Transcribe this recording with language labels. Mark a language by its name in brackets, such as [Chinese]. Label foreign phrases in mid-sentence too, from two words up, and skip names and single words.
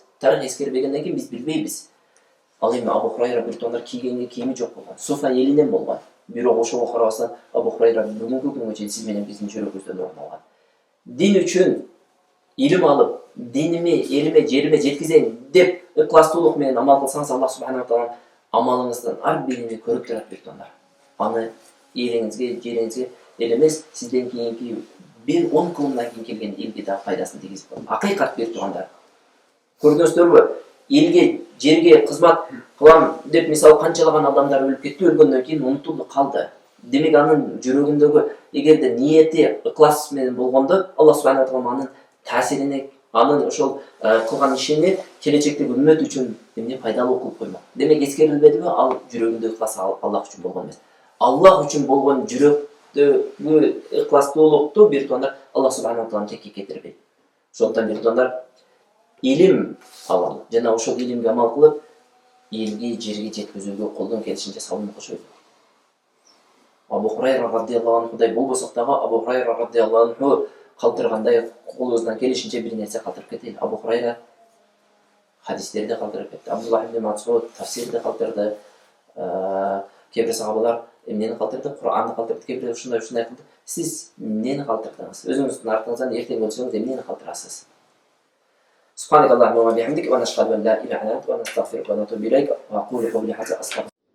[Kyrgyz] Тарых эскербегенден кийин биз билбейбиз. Ал эми Абу Хурайра бир тугандар кийгенге кийими жок болгон. Суфа элинен болгон. Бирок ошого карабастан Абу Хурайра бүгүнкү күнгө чейин сиз менен биздин жүрөгүбүздөн орун алган. Дин үчүн илим алып, диниме, элиме, жериме жеткизейин деп ыкластуулук менен амал кылсаңыз, Аллах [Arabic] سبحانه وتعالى [Kyrgyz] амалыңыздын ар бирини көрүп турат бир тугандар. Аны элиңизге, жериңизге элемес, сизден кийинки бир 10 кылымдан кийин келген элге да пайдасын тийгизип коет. Акыйкат бир тугандар. Көрдүңүздөрбү? Элге, жерге кызмат кылам деп мисалы канчалаган адамдар өлүп кетти, өлгөндөн кийин унутулду калды. Демек анын жүрөгүндөгү эгерде ниети ыклас менен болгондо, Аллах [Arabic] سبحانه وتعالى [Kyrgyz] анын таасирине, анын ошол кылган ишини келечектеги үммөт үчүн эмне пайдалуу кылып коймок. Демек эскерилбедиби? Ал жүрөгүндө ыклас Аллах үчүн болгон эмес. Аллах үчүн болгон жүрөктөгү ыкластуулукту бир тугандар Аллах [Arabic] سبحانه وتعالى [Kyrgyz] текке кетирбейт. Ошондуктан бир тугандар илим алам жана ошол илимге амал кылып, элге, жерге жеткизүүгө колдон келишинче салымын кошобуз. Абу Хурайра [Arabic] رضي الله عنه [Kyrgyz] болбосок дагы Абу Хурайра [Arabic] رضي الله عنه [Kyrgyz] калтыргандай колубуздан келишинче бир нерсе калтырып кетели. Абу Хурайра хадистерди калтырып кетти. Абдуллах ибн Масуд тафсирди калтырды. Кээ бир сахабалар эмнени калтырды? Куранды калтырды, кээ бир ушундай кылды. Сиз эмнени калтырдыңыз? Өзүңүздүн артыңыздан эртең өлсөңүз эмнени калтырасыз? [Arabic] سبحانك اللهم وبحمدك ونشهد أن لا إله إلا أنت ونستغفرك ونتوب إليك وأقول قولي هذا أستغفر